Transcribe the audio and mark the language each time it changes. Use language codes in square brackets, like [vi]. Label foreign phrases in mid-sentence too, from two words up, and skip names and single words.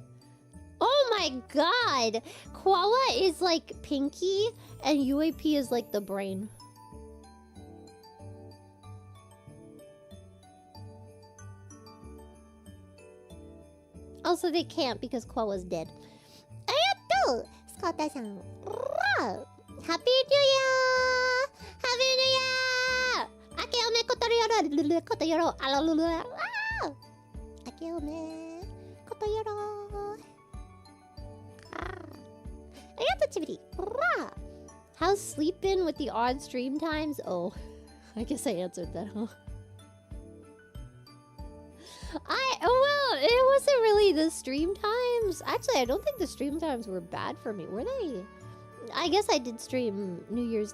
[en] Oh my god! Quawa is like Pinky, and UAP is like the brain. Also, they can't because Quawa's dead. [ja] Arigatou! Scott-san. [en] Happy New Year! Happy New Year! [ja] あけおめ ことよろ ことよろ alalula. あけおめ ことよろ. Arigatou, Chibiri. [en] How's sleep been with the odd stream times? Oh, I guess I answered that, huh? Well, it wasn't really the stream times. Actually, I don't think the stream times were bad for me, were they? I guess I did stream New Year's.